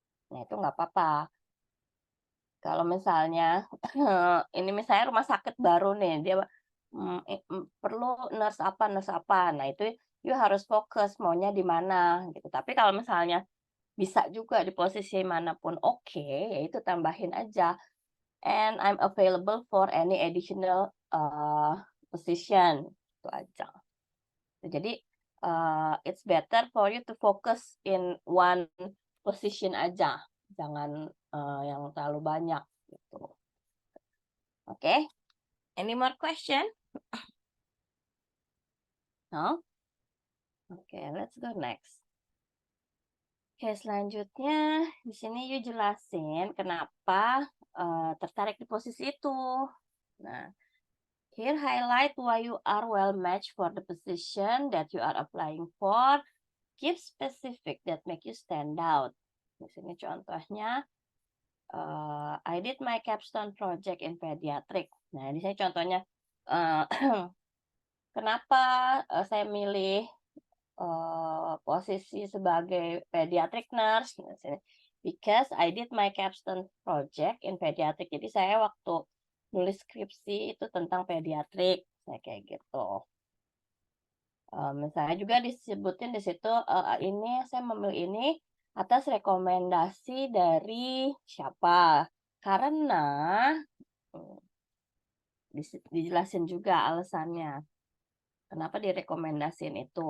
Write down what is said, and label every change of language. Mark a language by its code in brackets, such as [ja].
[id] Nah, itu nggak apa-apa. Kalau misalnya ini misalnya rumah sakit baru nih, dia perlu nurse apa. Nah, itu you harus fokus maunya di mana gitu. Tapi kalau misalnya bisa juga di posisi manapun oke, ya itu tambahin aja. [en] And I'm available for any additional position. [id] Itu aja. [en] Jadi it's better for you to focus in one position aja. [id] Jangan yang terlalu banyak gitu. [en] Okay? Any more question? No? Okay, let's go next. [id] Oke, selanjutnya di sini you jelasin kenapa tertarik di posisi itu. [en] Nah, here highlight why you are well matched for the position that you are applying for. Give specific that make you stand out. [id] Di sini contohnya, [en] I did my capstone project in pediatric. [id] Nah, di sini contohnya, kenapa saya milih posisi sebagai pediatric nurse. [en] because I did my capstone project in pediatric. [id] Jadi saya waktu nulis skripsi itu tentang pediatrik, saya kayak gitu. Misalnya juga disebutin di situ, ini saya memilih ini atas rekomendasi dari siapa. Karena, mmm, dijelasin juga alasannya, kenapa direkomendasiin itu.